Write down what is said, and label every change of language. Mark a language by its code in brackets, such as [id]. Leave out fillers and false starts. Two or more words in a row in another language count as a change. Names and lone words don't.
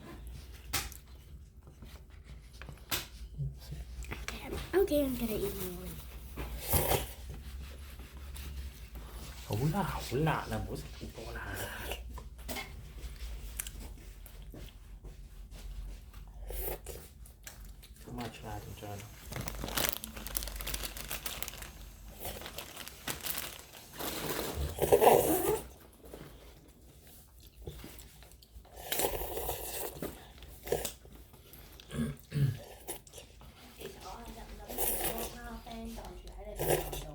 [en] Okay, I'm gonna eat more. [yue] 好啦，好辣啦，唔好食咁多啦。 [en] How much [yue] 啦，緊張？其實我係諗住個貓 friend 袋住喺你個袋度。